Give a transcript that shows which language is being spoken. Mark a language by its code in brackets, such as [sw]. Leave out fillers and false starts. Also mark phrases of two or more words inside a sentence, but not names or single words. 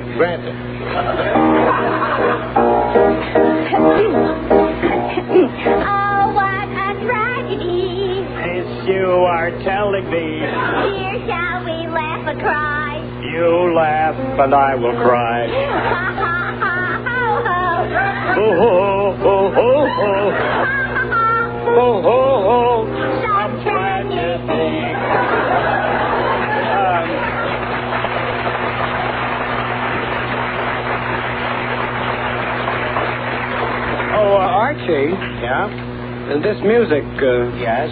[en] Granted. Oh, what a tragedy. This you are telling me. Here, shall we laugh or cry? You laugh, and I will cry. Ha, ha, ha, ho, ho. Ho, ho, ho, ho, ho. Ho, ho, ho. Some tragedy. Archie. Yeah? This music. Yes?